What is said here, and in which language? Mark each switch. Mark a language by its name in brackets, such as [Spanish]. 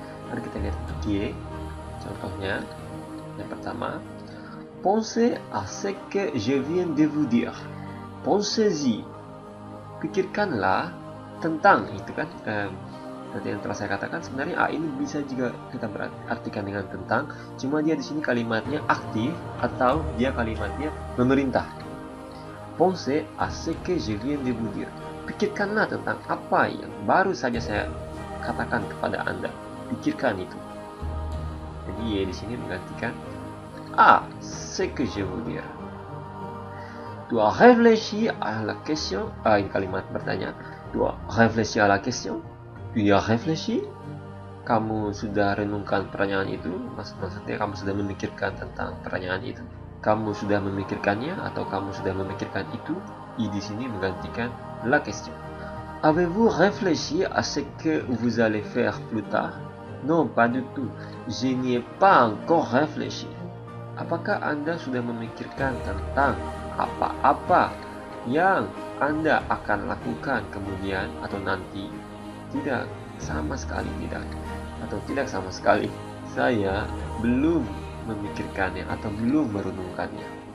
[Indonesian] Mari kita lihat y. Contohnya, yang pertama, [French] pensez à ce que je viens de vous dire. Pensez-y. [Indonesian] Pikirkanlah tentang itu kan. Nanti yang telah saya katakan, sebenarnya a ini bisa juga kita berartikan dengan tentang, cuma dia di sini kalimatnya aktif atau dia kalimatnya memerintah. [French] Pensez à ce que je viens de vous dire. [Indonesian] Pikirkanlah tentang apa yang baru saja saya katakan kepada Anda. Pikirkan itu. Jadi y di sini menggantikan a, [French] ce que je veux dire. Tu as réfléchi à la question. [Indonesian] Ini kalimat bertanya. [French] Tu as réfléchi à la question. Tu as réfléchi. [Indonesian] Kamu sudah renungkan pertanyaan itu. Maksudnya kamu sudah memikirkan tentang pertanyaan itu. Kamu sudah memikirkannya atau kamu sudah memikirkan itu. I di sini menggantikan la question. [French] Avez-vous réfléchi à ce que vous allez faire plus tard? Non, pas du tout. Je n'y ai pas encore réfléchi. [Indonesian] Apakah Anda sudah memikirkan tentang apa-apa yang Anda akan lakukan kemudian atau nanti? Tidak, sama sekali tidak. Atau tidak sama sekali. Saya belum memikirkannya atau belum merenungkannya.